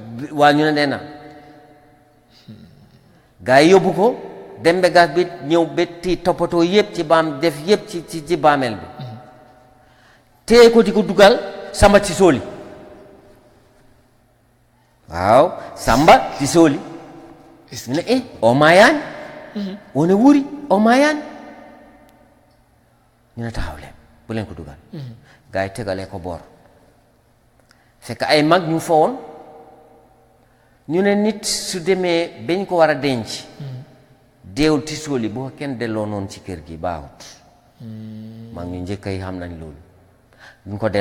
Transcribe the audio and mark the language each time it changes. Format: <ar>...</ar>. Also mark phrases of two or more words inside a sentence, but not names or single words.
<wo>waaw ñu ne dee na gaa yi yóbbu ko dem ba gas bi ñëw ba ti toppatoo yëpp ci baam def yëpp ci baameel bi téye ko di ko dugal Samba ci sóoli waaw Samba ci sooli ñu ne</wo> <ff>o maayaani wone wuri o maayaani</ff> <wo>ñu ne taxaw leen bu leen ko dugal gaa yi tegalee ko boor fekk ay mag ñu fa woon ñu ne nit su demee bañ ko war a denc deewul ci sooli boo kenn delloo noonu ci kër gi baaxut mag ñu njëkk yi xam nañ loolu duñ ko</wo>